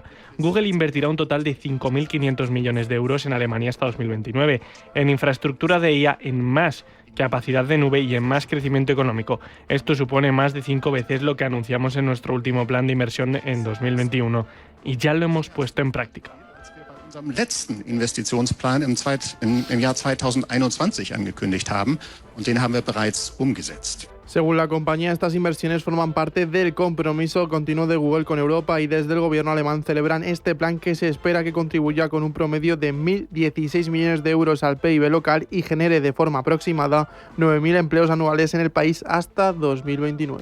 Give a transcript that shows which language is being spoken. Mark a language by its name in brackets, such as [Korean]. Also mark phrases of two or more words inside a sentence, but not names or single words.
[Spanish] Google invertirá un total de 5.500 millones de euros en Alemania hasta 2029, en infraestructura de IA, en más capacidad de nube y en más crecimiento económico. Esto supone más de 5 veces lo que anunciamos en nuestro último plan de inversión en 2021 y ya lo hemos puesto en práctica. [German] Unserem letzten Investitionsplan im Jahr 2021 angekündigt haben und den haben wir bereits umgesetzt. [Spanish] Según la compañía, estas inversiones forman parte del compromiso continuo de Google con Europa y desde el gobierno alemán celebran este plan que se espera que contribuya con un promedio de 1.016 millones de euros al PIB local y genere de forma aproximada 9.000 empleos anuales en el país hasta 2029.